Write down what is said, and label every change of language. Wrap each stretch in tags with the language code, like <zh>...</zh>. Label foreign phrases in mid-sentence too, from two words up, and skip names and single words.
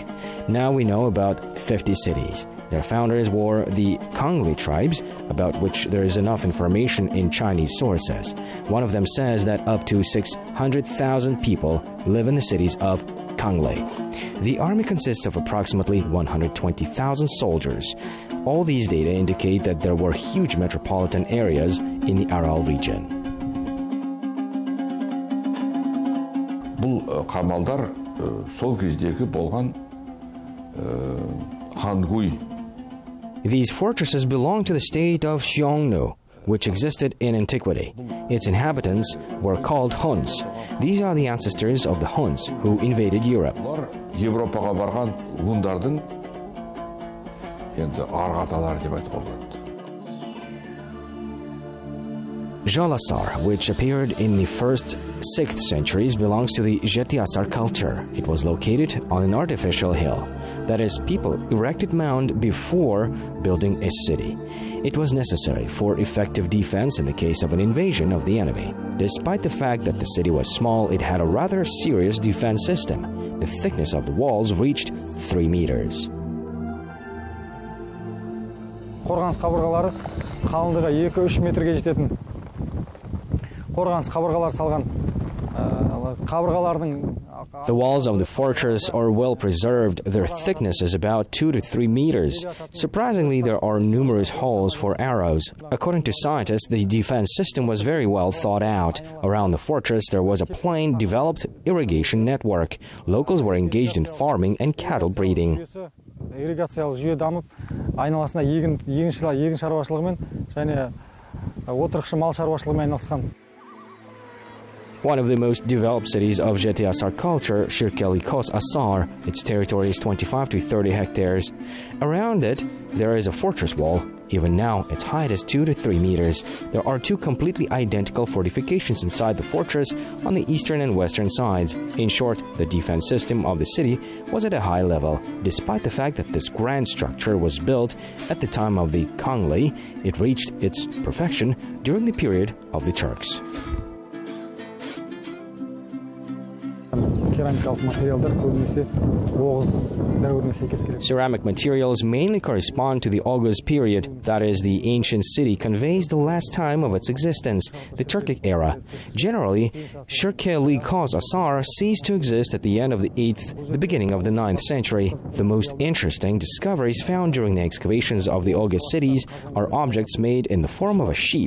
<en>Now we know about 50 cities. Their founders were the Kangli tribes, about which there is enough information in Chinese sources. One of them says that up to 600,000 people live in the cities of Kangli. The army consists of approximately 120,000 soldiers. All these data indicate that there were huge metropolitan areas in the Aral region.</en> <kk>Бұл қамалдар сол кездегі болған хангуй.</kk> <en>These fortresses belong to the state of Xiongnu, which existed in antiquity. Its inhabitants were called Huns. These are the ancestors of the Huns who invaded Europe.</en> <kk>Европаға барған ғундардың енді арғы аталары деп айтуға болады.</kk> <en>Joly, which appeared in the 1st, 6th centuries, belongs to the Desht-i-Kipchak culture. It was located on an artificial hill. That is, people erected mound before building a city. It was necessary for effective defense in the case of an invasion of the enemy. Despite the fact that the city was small, it had a rather serious defense system. The thickness of the walls reached 3 meters.</en> <kk>Қорғаныс қабырғалары қалыңдығы 2-3 метрге жететін қорғаныс қабырғалар салған.</kk> <en>The walls of the fortress are well preserved. Their thickness is about 2 to 3 meters. Surprisingly, there are numerous holes for arrows. According to scientists, the defense system was very well thought out. Around the fortress, there was a plain developed irrigation network. Locals were engaged in farming and cattle breeding.</en> <kk>Ирригациялық жүйе дамып, айналасына егін шаруашылығымен және отырықшы мал шаруашылығымен айналысқан.</kk> <en>One of the most developed cities of Desht-i-Kipchak culture, Shirkeili Kosasar, its territory is 25 to 30 hectares. Around it, there is a fortress wall. Even now, its height is 2 to 3 meters. There are 2 completely identical fortifications inside the fortress on the eastern and western sides. In short, the defense system of the city was at a high level. Despite the fact that this grand structure was built at the time of the Kangli, it reached its perfection during the period of the Turks.</en> <kk>керамикалық материалдар көбінесе оғыз дәуіріне сәйкес келеді.</kk> <en>Ceramic materials mainly correspond to the Oghuz period, that is, the ancient city conveys the last time of its existence, the Turkic era. Generally, Shirkeili Kosasar ceased to exist at the end of the 8th, the beginning of the 9th century. The most interesting discoveries found during the excavations of the Oghuz cities are objects made in the form of a sheep.</en>